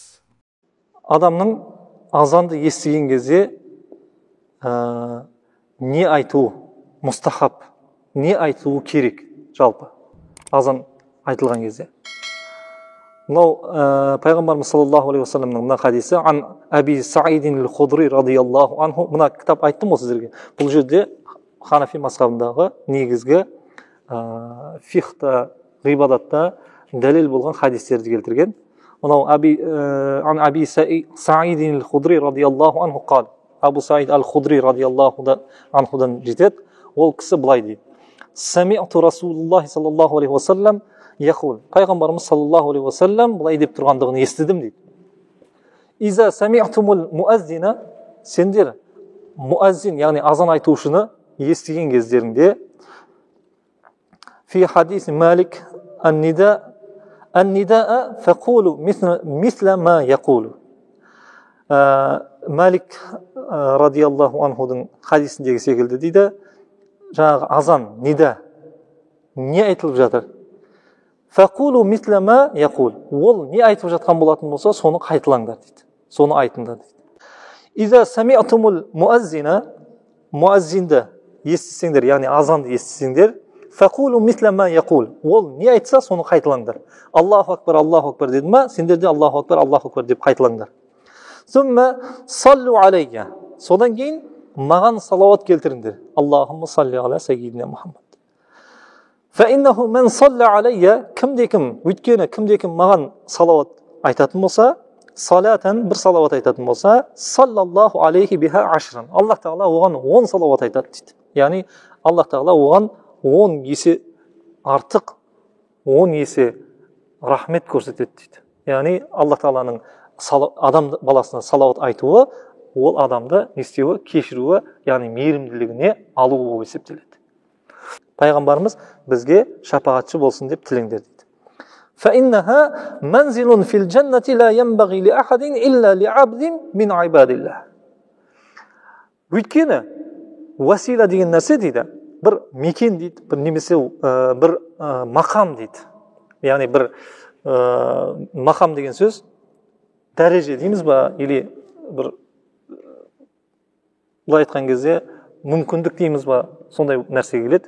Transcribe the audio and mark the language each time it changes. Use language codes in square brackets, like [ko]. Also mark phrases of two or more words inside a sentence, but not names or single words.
[kk] Адамның азанды естіген кезде не айтуы мұстахаб, не айтуы керек жалпы азан айтылған кезде. Мынау пайғамбарымыз [ar] صلى الله عليه وسلم [kk] мына хадисі [ar] عن أبي سعيد الخدري رضي الله عنه. [kk] Мына кітап айттым ғой сіздерге. Бұл жерде Ханафи мазхабындағы негізгі фихта, ғибадатта дәлел болған хадистерді келтірген. [ar] Мынау عن أبي سعيد الخدري رضي الله عنه قال. [kk] Абу Саид аль-Худри [ar] رضي الله عنه [kk] жетеді. Ол кісі былай дейді: [ar] سمعت رسول الله صلى الله عليه وسلم يقول. [kk] Пайғамбарымыз [ar] صلى الله عليه وسلم [kk] былай деп тұрғандығын естідім дейді. [ar] إذا سمعتم المؤذن, [kk] сендер муаззин, яғни азан айтушыны естіген кездеріңде, [ar] في حديث مالك النداء فقولوا مثل ما يقول. [kk] Малик [ar] رضي الله عنه [kk] хадисіндегі секілді дейді, жаңағы азан, нида, не айтылып жатыр? [ar] فقولوا مثل ما يقول. [kk] Ол не айтып жатқан болатын болса, соны қайталаңдар дейді. Соны айтыңдар дейді. [ar] إذا سمعتم المؤذن, [kk] муаззинді естісеңдер, яғни азанды естісеңдер, [ar] فقولوا مثل ما يقول. [kk] Ол не айтса, соны қайталаңдар. [ar] الله أكبر [kk] деді ма, сендер де [ar] الله أكبر [kk] деп қайталаңдар. [ar] ثم صلوا علي. [kk] Содан кейін маған салауат келтіріңдер. [ar] اللهم صل على سيدنا محمد. فإنه من صلى علي, [kk] кімде-кім, өйткені кімде-кім маған салауат айтатын болса, салатан бір салауат айтатын болса, [ar] صلى الله عليه بها عشرا. [kk] Аллах тағала оған 10 салауат айтады дейді. Яғни Аллах тағала оған 10 есе артық, 10 есе рахмет көрсетеді дейді. Яғни Аллах тағаланың адам баласына салауат айтуы, ол адамды не істеуі, кешіруі, яғни мейірімділігіне алуы болып есептеледі. Пайғамбарымыз бізге шапағатшы болсын деп тілеңдер дейді. [ar] فَإِنَّهَا مَنْزِلٌ فِي الْجَنَّةِ لَا يَنْبَغِي لِأَحَدٍ إِلَّا لِعَبْدٍ مِنْ عِبَادِ اللَّهِ. [kk] Өйткені уәсила деген нәрсе дейді, бір мекен дейді, бір немесе бір мақам дейді. Яғни бір мақам деген сөз дәреже дейміз ба, или бір бұлай айтқан кезде мүмкіндік дейміз ба, сондай нәрсе келеді.